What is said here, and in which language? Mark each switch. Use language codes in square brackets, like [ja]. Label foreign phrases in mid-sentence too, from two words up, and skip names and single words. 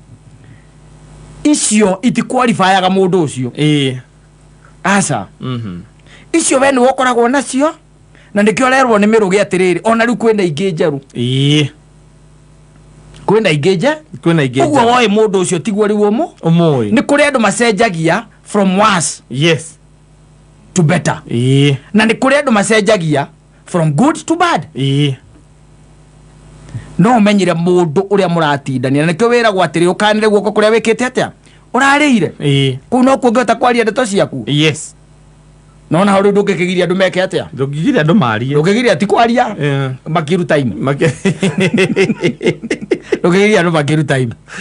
[ki] icio itikwalifayaga mũndũ ũcio aca icio we nĩ ũkoragwo nacio na nĩkĩo rerwo nĩ mĩrũgĩ atĩrĩrĩ ona rĩu kwĩna ingĩ njerũ kwĩna ingĩ ũguo woĩ mũndũ ũcio tiguo rĩu ũmũĩ nĩ kũrĩ andũ macenjagia [en] from worse [ki] yes [en] to better [ki] na nĩ kũrĩ andũ macenjagia [en] from good to bad [ki] no ũmenyire mũndũ ũrĩa mũratindania na nĩkĩo wĩragwo atĩrĩ ũkanĩre guoko kũrĩa wĩkĩte atĩa ũrarĩire kũu no kuo ũngĩhota kwaria ndeto ciaku yes no na rĩu ndũngĩkĩgiria andũ meke atĩa ndũngĩgiria andũ marie ndũngĩgiria ti kwaria makiruta ime ndũngĩgiria andũ makiruta ime